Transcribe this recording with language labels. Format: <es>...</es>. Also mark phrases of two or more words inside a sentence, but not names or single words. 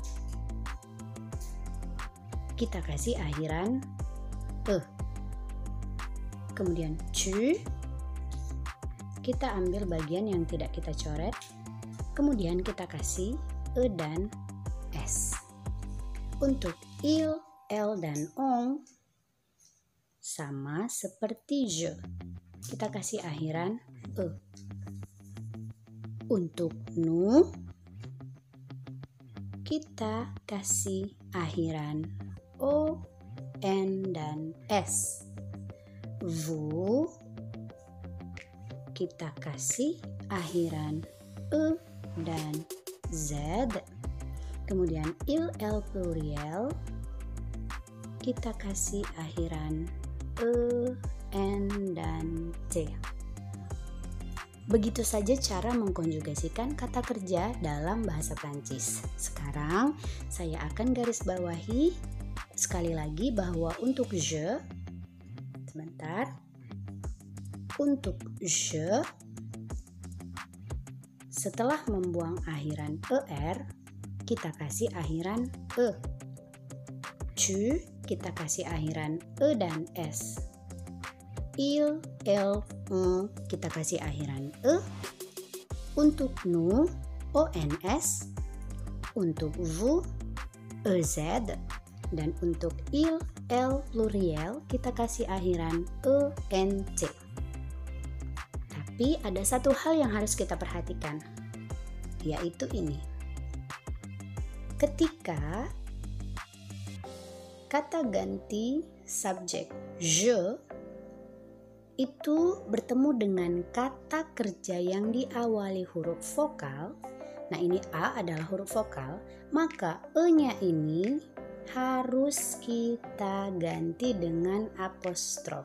<id>Kita kasih akhiran e. Kemudian tu, kita ambil bagian yang tidak kita coret, kemudian kita kasih E dan S. Untuk</id> <fr>il, elle,</fr> <id>dan on sama seperti je. Kita kasih akhiran e. Untuk nous kita kasih akhiran o, n, dan s. Vous kita kasih akhiran e dan z. Kemudian</id> <fr>il, elle pluriel</fr> <id>kita kasih akhiran e, n, dan t. Begitu saja cara mengkonjugasikan kata kerja dalam bahasa Prancis. Sekarang saya akan garis bawahi sekali lagi bahwa untuk je, untuk je setelah membuang akhiran er, kita kasih akhiran e. Tu kita kasih akhiran e dan s.</id> <fr>Il, elle, on</fr> <id>kita kasih akhiran e. Untuk nous, ons. Untuk vous, ez. Dan untuk</id> <fr>il, elle pluriel</fr> <id>kita kasih akhiran ent. Tapi ada satu hal yang harus kita perhatikan, yaitu ini. Ketika kata ganti subjek je itu bertemu dengan kata kerja yang diawali huruf vokal, nah ini A adalah huruf vokal, maka E-nya ini harus kita ganti dengan apostrof.</id>